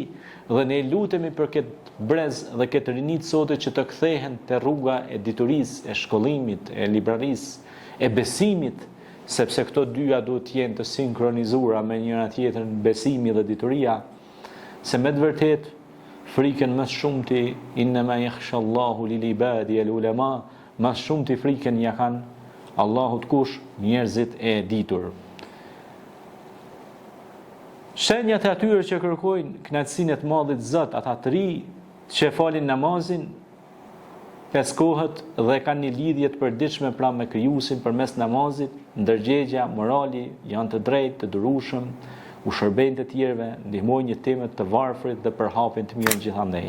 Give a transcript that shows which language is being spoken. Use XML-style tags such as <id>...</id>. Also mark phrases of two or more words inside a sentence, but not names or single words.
<sq>dhe ne lutemi për këtë brez dhe këtë rinit sote që të kthehen te rruga e diturisë, e shkollimit, e librarisë, e besimit, sepse këto dyja duhet të jenë të sinkronizuara me njëra tjetrën, besimi dhe dituria, se me të vërtet frikën më shumti</sq> <ar>إنما يخشى الله للعباد العلماء,</ar> <sq>më shumti frikën ja kanë Allahut kush? Njerëzit e ditur. Shenjat e atyre që kërkojnë kënaqësinë e të madhit Zot, ata të ri që falin namazin 5 kohët dhe kanë një lidhje të përditshme pra me krijuesin përmes namazit, ndërgjegja, morali, janë të drejtë, të durueshëm, u shërbejnë të tjerëve, ndihmojnë jetëmet të varfrit dhe përhapin të mirë gjithandej.</sq>